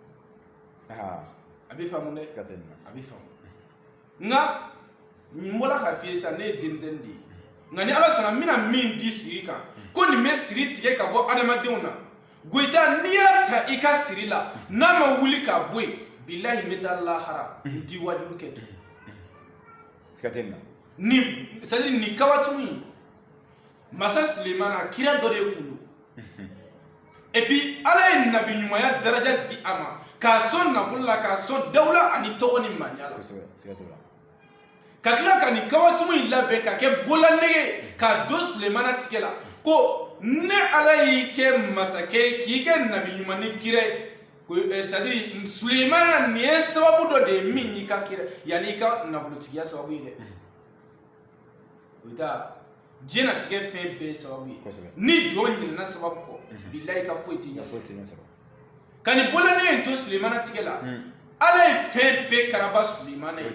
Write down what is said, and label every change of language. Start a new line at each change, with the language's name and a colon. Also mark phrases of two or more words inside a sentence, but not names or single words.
Bambara: a bɛ faamu dɛ a bɛ faamu nka n bɔra ka f'i ye sisan ne ye denmisɛnnin de ye nka ni ala sɔnna n bɛna min di siri kan ko nin bɛ siri tigɛ ka bɔ adamadenw na Goyita n'i y'a ta i ka siri la n'a ma wuli k'a bɔ yen bilahi n bɛ taa lahara n ti wajibi kɛ tun ni
French: c'est-à-dire
Bambara: ni kawatimu in masa Sulemana kira dɔ de kun don
French: et puis
Bambara: ala ye nabi ɲumanya daraja di a ma k'a sɔn nafolo la k'a sɔn dawula ani tɔgɔ ni maɲa la ka tila ka nin kawatimu in labɛn ka kɛ bolanege k'a don Sulemana tigɛ la ko ne ala y'i kɛ masakɛ k'i kɛ nabi ɲuman ni kira
French: c'est-à-dire
Bambara: Sulemana nin ye sababu dɔ de ye min y'i ka kira yanni i ka nafolotigiya sababu ye dɛ o bɛ taa diɲɛlatigɛ fɛn bɛɛ sababu ye ni jɔn ɲinɛna sababu kɔ bilahi ka foyi t'i ɲɛ sɔrɔ ka nin bɔlanen in to Sulemana tigɛ la ala ye fɛn bɛɛ karaba Sulemana ye